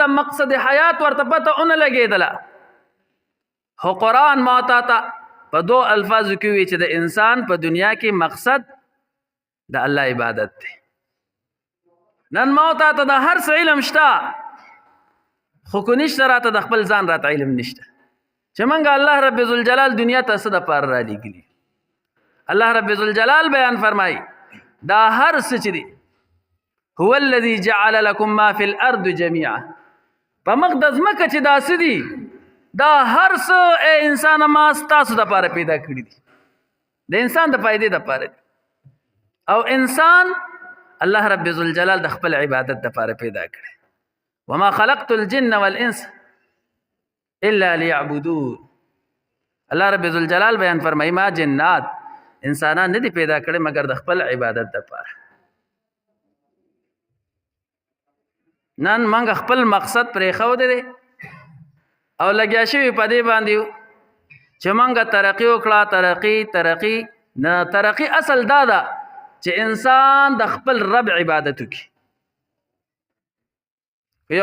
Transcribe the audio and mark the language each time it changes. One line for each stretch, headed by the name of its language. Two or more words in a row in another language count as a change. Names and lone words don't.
Pashto: مقصد حیات ورته پته اون لګېدله خو قرآن ما تا ته په دو الفاظو کې وی چې د انسان په دنیا کې مقصد د الله عبادت دی نن ما تا ته د هر څه علم شته خو کو نشته راته د خپل ځان راته علم نشته چې منګه الله رب ذوالجلال دنیا ته څه دپاره رالیږلي الله رب ذوالجلال بیان فرمایي دا هر څه چې دی
Arabic: هو الذي جعل لكم ما في الارض جميعا
Pashto: په مخ د ځمکه چې داسې دي دا هر څه انسان ما ستاسو دپاره پیدا کړي دي د انسان د فایدې دپاره دي او انسان الله رب ذوالجلال د خپل عبادت دپاره پیدا کړي
Arabic: وما خلقت الجن والانس الا ليعبدون
Pashto: الله رب ذوالجلال بیان فرمایي ما جنات انسانان نه دي پیدا کړي مگر د خپل عبادت دپاره نن موږ خپل مقصد پرېښودی دی او لګیا شوي په دې باندې یو چې موږ ترقي وکړه ترقي نه ترقي اصل دا ده چې انسان د خپل رب عبادت وکړي یو